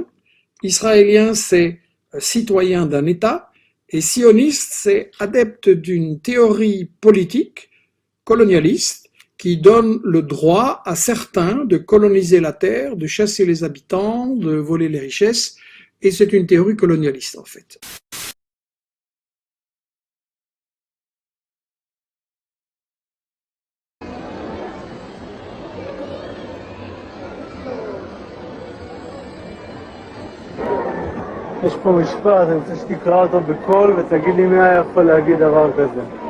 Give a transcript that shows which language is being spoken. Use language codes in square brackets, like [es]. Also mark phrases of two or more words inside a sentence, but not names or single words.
[fr] Israélien, c'est citoyen d'un État. Et sioniste, c'est adepte d'une théorie politique colonialiste qui donne le droit à certains de coloniser la terre, de chasser les habitants, de voler les richesses. Et c'est une théorie colonialiste, en fait. [he] יש פה משפט, אני רוצה שתקרא אותו בקול ותגיד לי מי היה יכול להגיד דבר כזה.